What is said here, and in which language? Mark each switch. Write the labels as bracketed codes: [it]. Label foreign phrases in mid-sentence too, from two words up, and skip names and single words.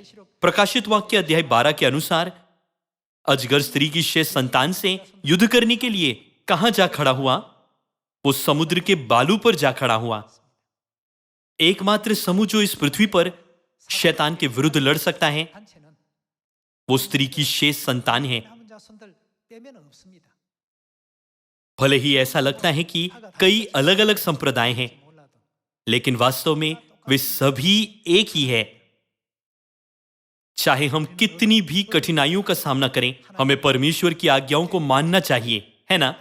[hi] प्रकाशित वाक्य अध्याय 12 के अनुसार अजगर स्त्री की शेष संतान से युद्ध करने के लिए कहां जा खड़ा हुआ? वो समुद्र के बालू पर जा खड़ा हुआ। एकमात्र समूह जो इस पृथ्वी पर शैतान के विरुद्ध लड़ सकता है [ko] 단체는 [hi] वो स्त्री की शेष संतान है। [ko] 남은 자손들 빼면 없습니다. [hi] भले ही ऐसा लगता है कि कई अलग अलग संप्रदाय हैं, [ko] 몰라도 [hi] लेकिन वास्तव में वे सभी एक ही है। चाहे हम कितनी भी कठिनाइयों का सामना करें, हमें परमेश्वर की आज्ञाओं को मानना चाहिए, है ना?